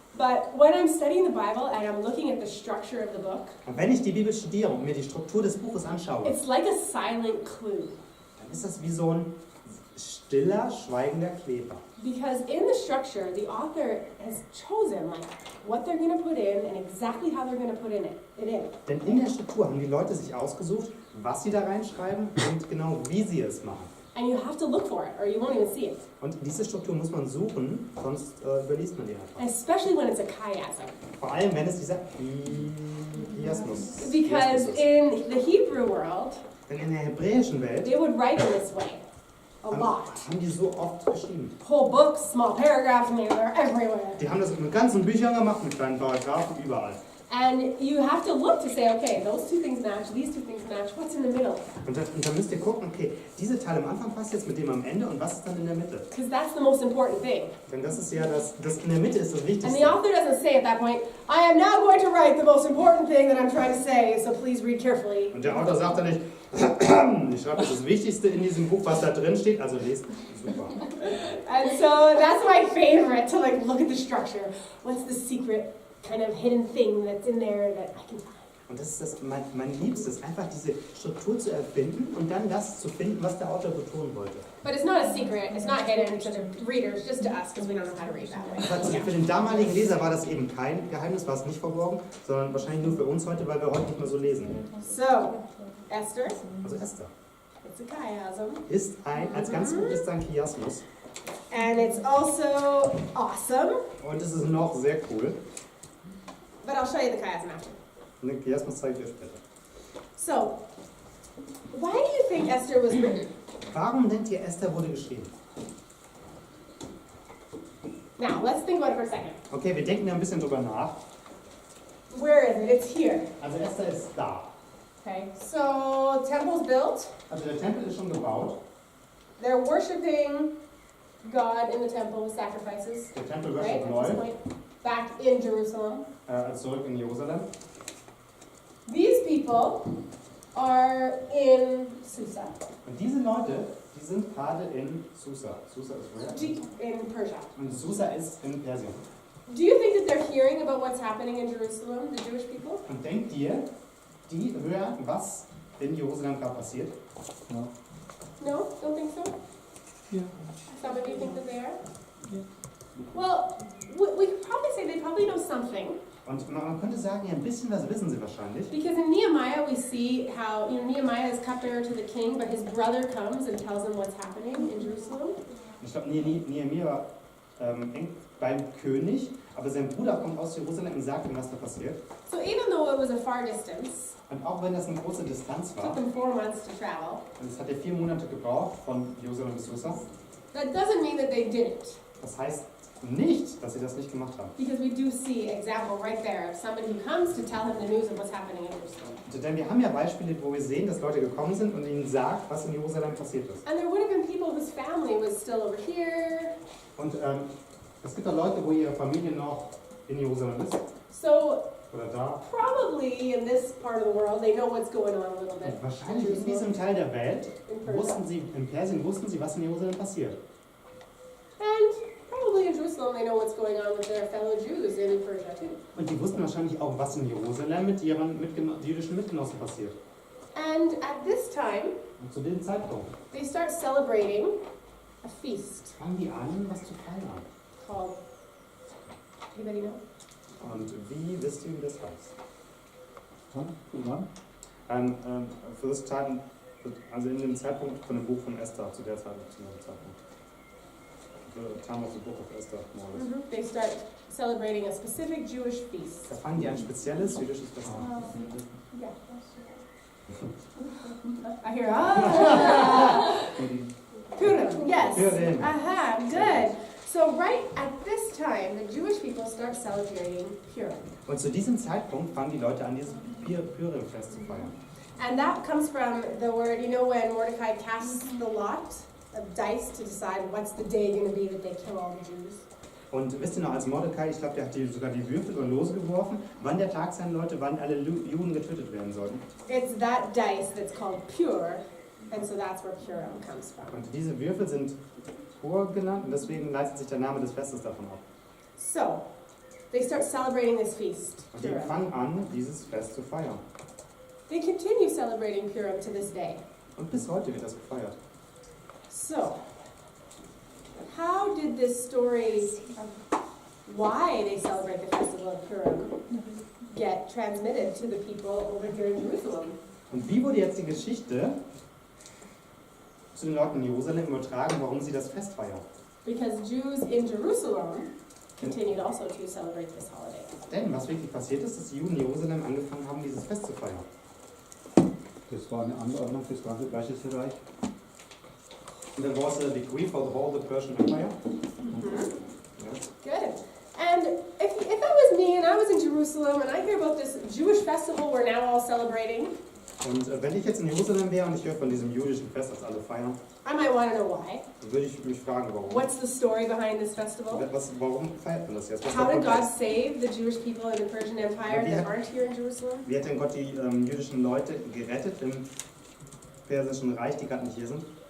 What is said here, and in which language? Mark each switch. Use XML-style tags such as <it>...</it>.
<en>But when I'm studying the Bible and I'm looking at the structure of the book,</en> <de>Und wenn ich die Bibel studiere und mir die Struktur des Buches anschaue,</de> <en>it's like a silent clue.</en> <de>dann ist das wie so ein stiller, schweigender Kleber.</de> <en>Because in the structure, the author has chosen like what they're going to put in and exactly how they're going to put it in.</en> <de>Denn in der Struktur haben die Leute sich ausgesucht, was sie da reinschreiben und genau wie sie es machen.</de> <en>And you have to look for it or you won't even see it.</en> <de>Und diese Struktur muss man suchen, sonst überliest man die einfach.</de> <en>Especially when it's a chiasm.</en> <de>Vor allem, wenn es dieser Chiasmus ist.</de> <en>Because in the Hebrew world,</en> <de>Denn in der hebräischen Welt</de> <en>they would write in this way. A lot.</en> <de>haben die so oft geschrieben.</de> <en>Whole books, small paragraphs, and they were everywhere.</en> <de>Die haben das mit ganzen Büchern gemacht, mit kleinen Paragraphen, überall.</de> <en>And you have to look to say, okay, those two things match, these two things match, what's in the middle?</en> <de>Und dann müsst ihr gucken, okay, diese Teil am Anfang passt jetzt mit dem am Ende und was ist dann in der Mitte?</de> <en>Because that's the most important thing.</en> <de>Denn das ist ja das in der Mitte ist das</de> <en>And</en> <de>Wichtigste.</de> <en>the author doesn't say at that point, I am now going to write the most important thing that I'm trying to say, so please read carefully.</en> <de>Und der Autor sagt dann nicht, ich schreibe das Wichtigste in diesem Buch, was da drin steht, also lest.</de> <en>Super. And so that's my favorite, to like look at the structure. What's the secret kind of hidden thing that's in there that I can find?</en> <de>Und das ist mein Liebstes, einfach diese Struktur zu erfinden und dann das zu finden, was der Autor betonen wollte.</de> <en>But it's not a secret, it's not hidden to the readers, just to us, because we don't know how to read that way.</en> <de>Für den damaligen Leser war das eben kein Geheimnis, war es nicht verborgen, sondern wahrscheinlich nur für uns heute, weil wir heute nicht mehr so lesen.</de> <en>So, Esther,</en> <de>Also Esther</de> <en>it's a chiasm.</en> <de>ist als ganz gut ist ein Chiasmus.</de> <en>And it's also awesome,</en> <de>Und es ist noch sehr cool.</de> <en>but I'll show you the chiasm after.</en> <de>Den Chiasmus zeige ich euch später.</de> <en>So, why do you think Esther was written?</en> <de>Warum denkt ihr, Esther wurde geschrieben?</de> <en>Now, let's think about it for a second.</en> <de>Okay, wir denken da ein bisschen drüber nach.</de> <en>Where is it? It's here.</en> <de>Also Esther ist da.</de> <en>Okay, so temple's built.</en> <de>Also der Tempel ist schon gebaut.</de> <en>They're worshiping God in the temple with sacrifices.</en> <de>Der Tempel</de> <en>Right,</en> <de>wird</de> <en>at this</en> <de>neu,</de> <en>point, back in Jerusalem.</en> <de>zurück in Jerusalem.</de> <en>These people are in Susa,</en> <de>Und diese Leute, die sind gerade in Susa.</de> <en>Susa ist where? in Persia.</en> <de>Und Susa ist in Persien.</de> <en>Do you think that they're hearing about what's happening in Jerusalem, the Jewish people?</en> <de>Und denkt ihr, die hören, was in Jerusalem gerade passiert?</de> <en>No. No? Don't think so? Yeah. Some of you think that they are? Yeah. Well, we could probably say they probably know something.</en> <de>Und man könnte sagen, ja, ein bisschen was wissen sie wahrscheinlich.</de> <en>Because in Nehemiah we see how, Nehemiah is cupbearer to the king, but his brother comes and tells him what's happening in Jerusalem.</en> <de>Ich glaube, Nehemiah war eng beim König, aber sein Bruder kommt aus Jerusalem und sagt ihm, was da passiert.</de> <en>So even though it was a far distance,</en> <de>Und auch wenn das eine große Distanz</de> <en>it took</en> <de>war,</de> <en>them 4 months to travel,</en> <de>und es hat ja 4 Monate gebraucht von Jerusalem bis Susa,</de> <en>that doesn't mean that they didn't.</en> <de>das heißt nicht, dass sie das nicht gemacht haben.</de> <en>Because we do see an example right there of somebody who comes to tell him the news of what's happening in Jerusalem.</en> <de>Denn wir haben ja Beispiele, wo wir sehen, dass Leute gekommen sind und ihnen sagt, was in Jerusalem passiert ist.</de> <en>And there would have been people whose family was still over here.</en> <de>Und es gibt auch Leute, wo ihre Familie noch in Jerusalem ist</de> <en>So</en> <de>oder da.</de> <en>probably in this part of the world they know what's going on a little bit.</en> <de>Und wahrscheinlich in diesem Teil der Welt</de> <en>In Persia.</en> <de>in Persien wussten sie, was in Jerusalem passiert.</de> <en>And probably in Jerusalem they know what's going on with their fellow Jews in Persia too.</en> <de>Und die wussten wahrscheinlich auch, was in Jerusalem mit ihren jüdischen Mitgenossen passiert.</de> <en>And at this time,</en> <de>Und zu dem Zeitpunkt</de> <en>they start celebrating a feast</en> <de>fangen die an, was zu feiern.</de> <en>called, anybody know?</en> <de>Und wie wisst ihr, wie das heißt? Für das Time, also in dem Zeitpunkt von dem Buch von Esther, zu der Zeit, zu dem Zeitpunkt.</de> <en>The time of the book of Esther, more or less. They start celebrating a specific Jewish feast.</en> <de>Da fangen die ein spezielles jüdisches Fest an.</de> <en>Yeah. I hear, ah! Purim, yes. Purim. Aha, good. So right at this time, the Jewish people start celebrating Purim.</en> <de>Und zu diesem Zeitpunkt fangen die Leute an, dieses Purim-Fest zu feiern.</de> <en>And that comes from the word, when Mordecai casts the lot of dice to decide what's the day going to be that they kill all the Jews.</en> <de>Und wisst ihr noch, als Mordecai, ich glaube, der hat sogar die Würfel oder Lose geworfen, wann der Tag sein sollte, wann alle Juden getötet werden sollten.</de> <en>It's that dice that's called pure, and so that's where Purim comes from.</en> <de>Und diese Würfel sind Kippur genannt und deswegen leitet sich der Name des Festes davon ab.</de> <en>So, they start celebrating this feast.</en> <de>Und die</de> <en>Purim.</en> <de>fangen an, dieses Fest zu feiern.</de> <en>They continue celebrating Purim to this day.</en> <de>Und bis heute wird das gefeiert.</de> <en>So, how did this story of why they celebrate the festival of Purim get transmitted to the people over here in Jerusalem?</en> <de>Und wie wurde jetzt die Geschichte zu den Leuten in Jerusalem übertragen, warum sie das Fest feiern?</de> <en>Because Jews in Jerusalem continued also to celebrate this holiday.</en> <de>Denn was wirklich passiert ist, dass die Juden in Jerusalem angefangen haben, dieses Fest zu feiern. Das war eine Anordnung fürs ganze Persische Reich.</de> <en>And there was a decree for the whole of the Persian Empire. Mm-hmm. Good. And if that was me and I was in Jerusalem and I hear about this Jewish festival we're now all celebrating,</en> <de>Und wenn ich jetzt in Jerusalem wäre und ich höre von diesem jüdischen Fest, das alle feiern,</de> <en>I might want to know why.</en> <de>dann würde ich mich fragen, warum.</de> <en>What's the story behind this festival?</en> <de>Warum feiert man das jetzt? Was ist</de> <en>How</en> <de>der</de> <en>did God</en> <de>Kontext?</de> <en>save the Jewish people in the Persian Empire that aren't here in Jerusalem?</en> <de>Wie hat denn Gott die jüdischen Leute gerettet im Persischen Reich, die gerade nicht hier sind?</de>